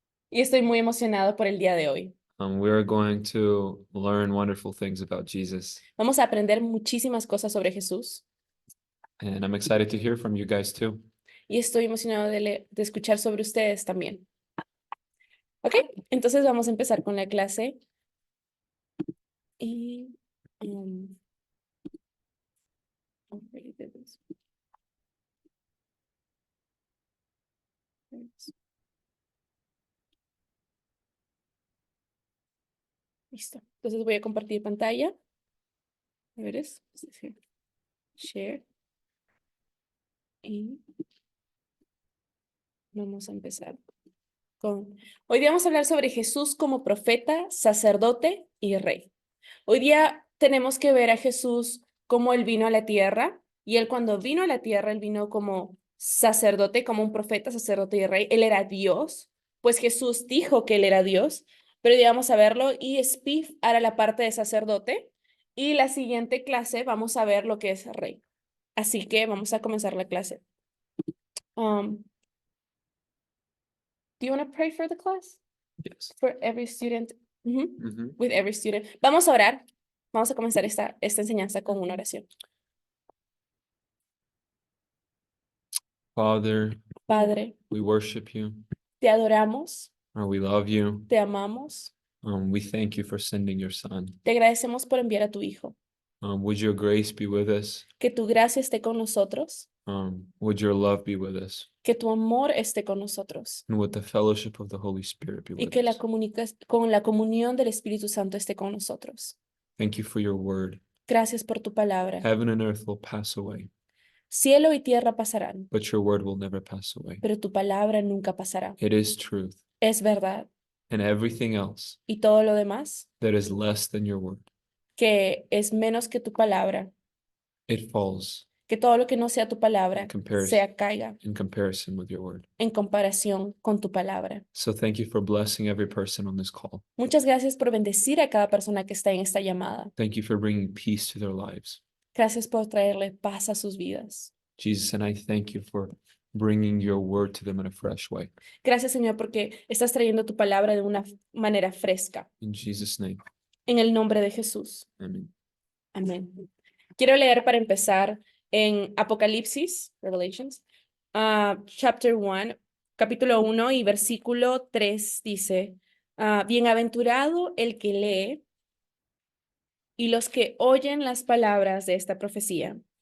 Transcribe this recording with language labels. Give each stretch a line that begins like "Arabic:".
Spanish: Y estoy muy emocionado por el día de hoy.
English: We're going to learn wonderful things about Jesus,
Spanish: Vamos a aprender muchísimas cosas sobre Jesús.
English: and I'm excited to hear from you guys too.
Spanish: Y estoy emocionado de escuchar sobre ustedes también. Ok, entonces vamos a empezar con la clase. Y...
English: already did this.
Spanish: Listo. Entonces voy a compartir pantalla. A ver, share. Y vamos a empezar con... Hoy día vamos a hablar sobre Jesús como profeta, sacerdote y rey. Hoy día tenemos que ver a Jesús como él vino a la tierra. Y él cuando vino a la tierra, él vino como sacerdote, como un profeta, sacerdote y rey. Él era Dios, pues Jesús dijo que él era Dios. Pero hoy día vamos a verlo y Spiff hará la parte de sacerdote. Y la siguiente clase vamos a ver lo que es rey. Así que vamos a comenzar la clase.
English: Do you want to pray for the class? Yes. For every student? Mhm. With every student.
Spanish: Vamos a orar. Vamos a comenzar esta enseñanza con una oración.
English: Father,
Spanish: Padre,
English: we worship you,
Spanish: te adoramos,
English: or we love you.
Spanish: te amamos,
English: We thank you for sending your son.
Spanish: te agradecemos por enviar a tu Hijo.
English: Would your grace be with us?
Spanish: Que tu gracia esté con nosotros,
English: Would your love be with us?
Spanish: que tu amor esté con nosotros
English: And would the fellowship of the Holy Spirit be
Spanish: y
English: with
Spanish: que
English: us?
Spanish: con la comunión del Espíritu Santo esté con nosotros.
English: Thank you for your word.
Spanish: Gracias por tu palabra.
English: Heaven and earth will pass away,
Spanish: Cielo y tierra pasarán,
English: but your word will never pass away.
Spanish: pero tu palabra nunca pasará.
English: It is truth,
Spanish: Es verdad.
English: and everything else
Spanish: Y todo lo demás,
English: that is less than your word,
Spanish: que es menos que tu palabra,
English: it falls
Spanish: que todo lo que no sea tu palabra,
English: comparison
Spanish: sea caiga
English: in comparison with your word.
Spanish: en comparación con tu palabra.
English: So thank you for blessing every person on this call.
Spanish: Muchas gracias por bendecir a cada persona que está en esta llamada.
English: Thank you for bringing peace to their lives,
Spanish: Gracias por traerle paz a sus vidas.
English: Jesus, and I thank you for bringing your word to them in a fresh way.
Spanish: Gracias, Señor, porque estás trayendo tu palabra de una manera fresca.
English: In Jesus' name,
Spanish: En el nombre de Jesús.
English: amen.
Spanish: Amén. Quiero leer para empezar en Apocalipsis,
English: Revelations, chapter 1,
Spanish: capítulo 1 y versículo 3 dice, bienaventurado el que lee y los que oyen las palabras de esta profecía.